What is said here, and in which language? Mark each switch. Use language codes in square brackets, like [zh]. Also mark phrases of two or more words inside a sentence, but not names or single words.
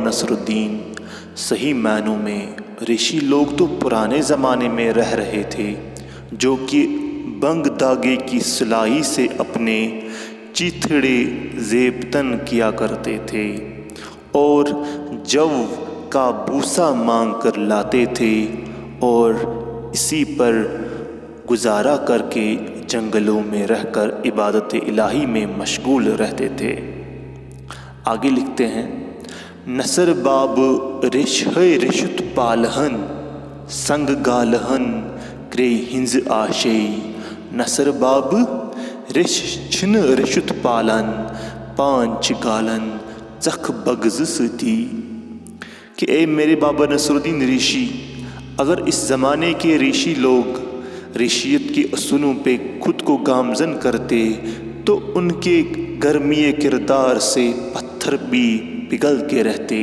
[ur] نصر الدین، صحیح معنوں میں ریشی لوگ تو پرانے زمانے میں رہ رہے تھے جو کہ بنگ داغے کی سلائی سے اپنے چیتھڑے زیبتن کیا کرتے تھے اور جو کا بوسا مانگ کر لاتے تھے اور اسی پر گزارا کر کے جنگلوں میں رہ کر عبادت الہی میں مشغول رہتے تھے۔ [ks] آگے لکھتے ہیں، نصر باب ریش رشت پالہن سنگ گالہن کرے ہنز آشے نصر باب ریش چھن رشت پالن پانچ گالن چکھ بگز ستی [ur] کہ اے میرے بابا نصر الدین ریشی، اگر اس زمانے کے ریشی لوگ ریشیت کے اصولوں پہ خود کو گامزن کرتے تو ان کے گرمی کردار سے پتھر بھی پگھلتے رہتے۔